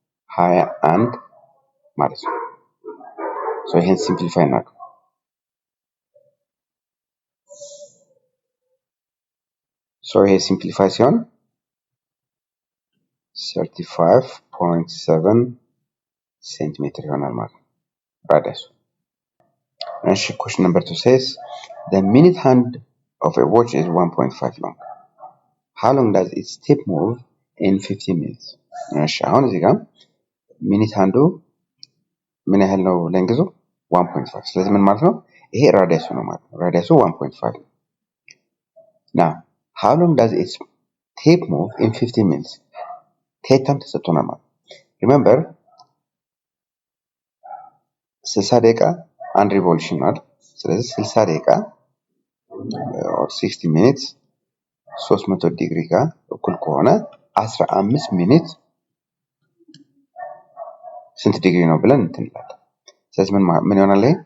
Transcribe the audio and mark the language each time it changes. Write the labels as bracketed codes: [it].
[am] 21 ማለት ነው። ሶ ይሄን ሲምፕሊፋይ እናድርግ። ሶ ይሄ ሲምፕሊፋይ ሲሆን 35.7 ሴንቲሜትር ይሆናል ማለት ነው ራዲየሱ። እሺ [en] question number 2 says the minute hand of a watch is 1.5 long. How long does its tip move in 15 minutes? [am] እሺ አሁን እዚህ ጋር ሚኒት ሃንዱ ምን ያህል ነው ሌንግዙ? 1.5። ስለዚህ ምን ማለት ነው? ይሄ ራዲየሱ ነው ማለት ነው። ራዲየሱ 1.5 ነው። [en] now how long does its tip move in 15 minutes? [am] ቴታም ተሰጥቶናል ማለት ነው። remember 60 ደቂቃ አንድ ሪቮሉሽን አይደል? ስለዚህ 60 ደቂቃ [en] or 60 minutes [am] 300 ዲግሪ ጋር እኩል ከሆነ 15 ሚኒት ስንት ዲግሪ ነው ብለን እንትንላለን። ስለዚህ ምን ይሆናል?